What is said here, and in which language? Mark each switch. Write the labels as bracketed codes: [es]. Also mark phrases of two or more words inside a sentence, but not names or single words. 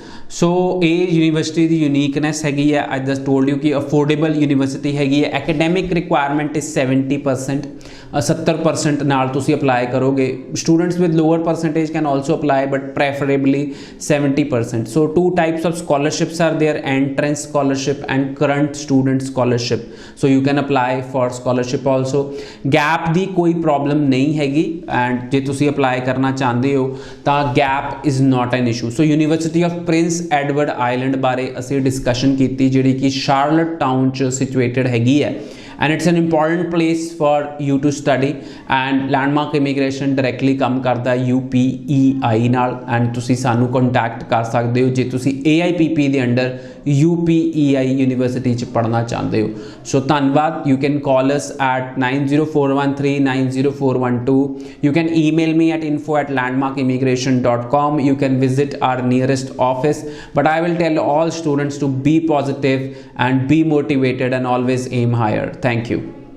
[pa] ਸੋ ਇਹ ਯੂਨੀਵਰਸਿਟੀ ਦੀ ਯੂਨੀਕਨੈਸ ਹੈਗੀ ਹੈ। [en] I just told you ਕਿ affordable university [pa] ਹੈਗੀ ਹੈ। [en] academic requirement is 70%, 70% [pa] ਨਾਲ ਤੁਸੀਂ ਅਪਲਾਈ ਕਰੋਗੇ। [en] students with lower percentage can also apply but preferably 70%. ਸੋ two types of scholarships are there, entrance scholarship and current student scholarship, so you can apply for scholarship also। [pa] gap ਦੀ ਕੋਈ ਪ੍ਰੋਬਲਮ ਨਹੀਂ ਹੈਗੀ ਐਂਡ ਜੇ ਤੁਸੀਂ ਅਪਲਾਈ ਕਰਨਾ ਚਾਹੁੰਦੇ ਹੋ ਤਾਂ [en] gap is not an issue। [pa] ਸੋ ਯੂਨੀਵਰਸਿਟੀ ਆਫ ਪ੍ਰਿੰਸ ਐਡਵਰਡ ਆਈਲੈਂਡ ਬਾਰੇ ਅਸੀਂ ਡਿਸਕਸ਼ਨ ਕੀਤੀ, ਜਿਹੜੀ ਕਿ ਸ਼ਾਰਲਟ ਟਾਊਨ 'ਚ ਸਿਚੁਏਟਡ ਹੈਗੀ ਹੈ [en] and it's an important place for you to study and landmark immigration directly [pa] ਕੰਮ ਕਰਦਾ UPEI ਨਾਲ and ਤੁਸੀਂ ਸਾਨੂੰ ਕੰਟੈਕਟ ਕਰ ਸਕਦੇ ਹੋ ਜੇ ਤੁਸੀਂ AIPP ਦੇ ਅੰਡਰ UPEI ਯੂਨੀਵਰਸਿਟੀ 'ਚ ਪੜ੍ਹਨਾ ਚਾਹੁੰਦੇ ਹੋ। [en] ਸੋ ਧੰਨਵਾਦ। you can call us at 9041390412। you can email me at info@landmarkimmigration.com। you can visit our nearest office, but I will tell all students to be positive and be motivated and always aim higher। Thank you।